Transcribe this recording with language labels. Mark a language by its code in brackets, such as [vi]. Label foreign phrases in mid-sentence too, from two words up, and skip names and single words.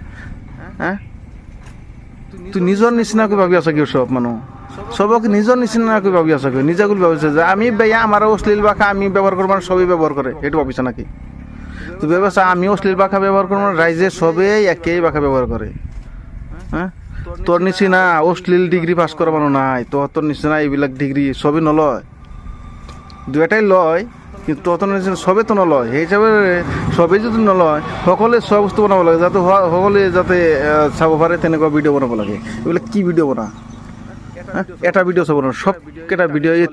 [as] তুই নিজৰ নিচিনাকৈ ভাবি আছা কিয় সব মানুহ সবক নিজৰ নিচিনাকৈ ভাবি আছা কিয় নিজে বুলি ভাবিছে যে আমি বেয়া আমাৰ অশ্লীল ভাষা আমি ব্যৱহাৰ কৰোঁ মানে সবেই ব্যৱহাৰ কৰে সেইটো ভাবিছা নাকি তুই ভাবিছা আমি অশ্লীল ভাষা ব্যৱহাৰ কৰোঁ মানে ৰাইজে সবেই একেই ভাষা ব্যৱহাৰ কৰে তোর নিচিনা অশ্লীল ডিগ্রি পাস করা মানুষ নাই তোর নিচিনা এইবিলাক ডিগ্রি সবে নলয় 2টাই লয় কিন্তু তোর নিচিনা সবে তো নলয় সেই হিসাবে সবেই যদি নলয় সকলে সব বস্তু বনাব লাগে যাতে সকলে যাতে চাব পাৰে তেনেকুৱা ভিডিঅ' বনাব লাগে এইবিলাক কি ভিডিঅ' বনা এটা ভিডিঅ' চাব নোৱাৰো সবকেইটা ভিডিঅ' এই